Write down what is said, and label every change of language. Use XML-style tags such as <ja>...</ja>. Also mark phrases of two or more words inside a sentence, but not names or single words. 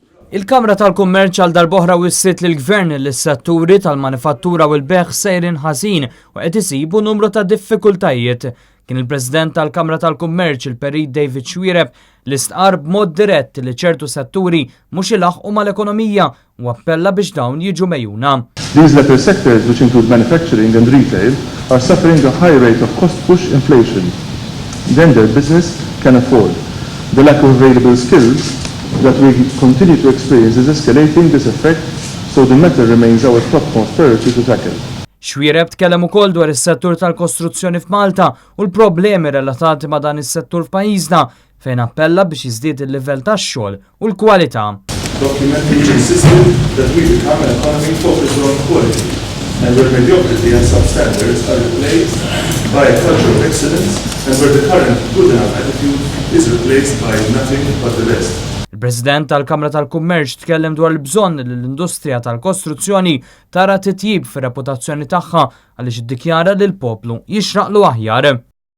<mt>Il-Kamra tal-Kummerċ għal darb'oħra wissiet lill-Gvern li s-setturi tal-manifattura u l-beħ sejrin ħażin u qed isibu numru ta' diffikultajiet. Kien il-President tal-Kamra tal-Kummerċ il-Perit David Xwiereb li stqar b'mod dirett li ċertu setturi mhux ilaħqu mal-ekonomija u appella biex dawn jiġu mejjuna.</mt> <en>These latter sectors, which include manufacturing and retail, are suffering a high rate of cost-push inflation. Then their business can afford. The lack of available skills that we continue to experience is escalating this effect, so the matter remains our topmost priority to tackle.</en> <mt>Xwiereb tkellem ukoll dwar is-settur tal-kostruzzjoni f'Malta u l-problemi relatati ma' dan is-settur f'pajjiżna fejn appella biex jiżdied il-livell tax-xogħol u l-kwalità.</mt> <en>Documenting a system that we become an economy focused on quality and where mediocrity and substandards are replaced by a culture of excellence and where the current good enough attitude is replaced by nothing but the best.</en> <mt>Il-President tal-Kamra tal-Kummerċ tkellem dwar il-bżonn li l-industrija tal-kostruzzjoni tara titjib fir-reputazzjoni tagħha għaliex iddikjara li l-poplu jixraqlu aħjar.</mt>